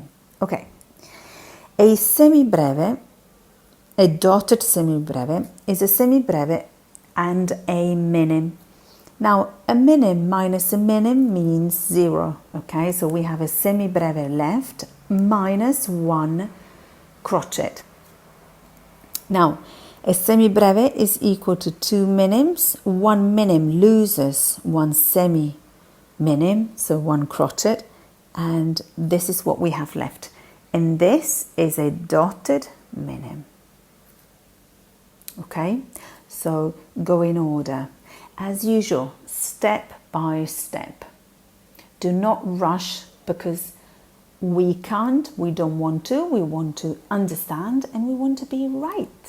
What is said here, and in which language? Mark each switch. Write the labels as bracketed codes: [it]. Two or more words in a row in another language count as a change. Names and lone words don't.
[en] Okay, a semibreve, a dotted semibreve is a semibreve and a minim. Now, a minim minus a minim means 0. Okay, so we have a semibreve left minus 1 crotchet. Now, a semibreve is equal to 2 minims. 1 minim loses 1 semi-minim, so 1 crotchet, and this is what we have left. And this is a dotted minim. Okay, so go in order. As usual, step by step. Do not rush because we can't, we don't want to, we want to understand and we want to be right.